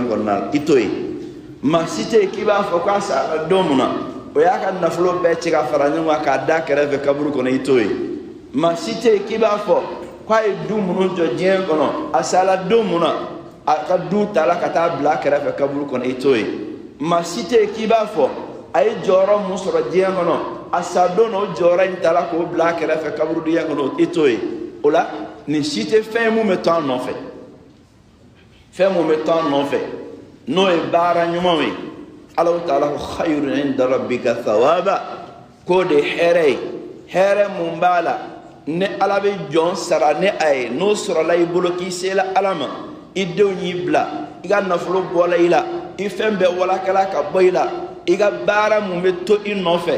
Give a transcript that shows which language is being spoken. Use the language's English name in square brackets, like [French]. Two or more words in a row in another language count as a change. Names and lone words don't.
[Bambara] kɔnɔna la i t'o ye maa si tɛ yen k'i b'a fɔ k'a sara don mun na o y'a ka nafolo bɛɛ ci ka fara ɲɔgɔn kan k'a da kɛrɛfɛ kaburu kɔnɔ i t'o ye maa si tɛ yen k'i b'a fɔ k'a ye du minnu jɔ diɲɛ kɔnɔ a sala don mun na a ka du ta la ka taa bila kɛrɛfɛ kaburu kɔnɔ i t'o ye maa si tɛ yen k'i b'a fɔ a ye jɔyɔrɔ mun sɔrɔ diɲɛ kɔnɔ a sa don na o jɔyɔrɔ in ta la k'o bila kɛrɛfɛ kaburu dingɛ kɔnɔ i t'o ye o la nin si tɛ fɛn ye mun bɛ to an nɔfɛ fɛn mun bɛ to an nɔfɛ n'o ye baara ɲumanw ye Alahu taala ko [Arabic] خير عند ربك ثوابا [Bambara] k'o de ye hɛrɛ ye hɛrɛ mun b'a la ne ala bɛ jɔn sara ne a ye n'o sɔrɔla i bolo k'i sela ala ma i denw y'i bila i ka nafolo bɔla i la i fɛn bɛɛ walakala ka bɔ i la i ka baara mun bɛ to i nɔfɛ